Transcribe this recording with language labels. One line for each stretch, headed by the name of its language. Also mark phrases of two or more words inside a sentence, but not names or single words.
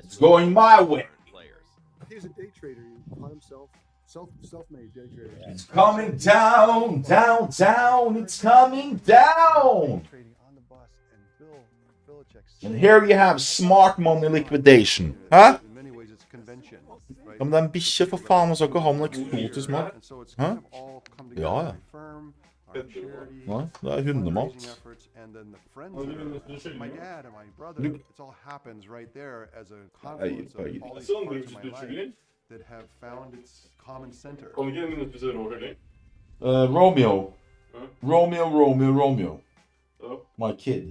English: It's going my way. Players. He's a day trader. He taught himself, self-made day trader. It's coming down, down, down. It's coming down. And here you have smart money liquidation.
Norwegian: Hæ? Ja, men det er en bikkje, for faen, og så ikke ha noe eksotisk mat. Hæ? Ja, ja. Nei, det er hundemat. Romeo.
English: Romeo. My kid.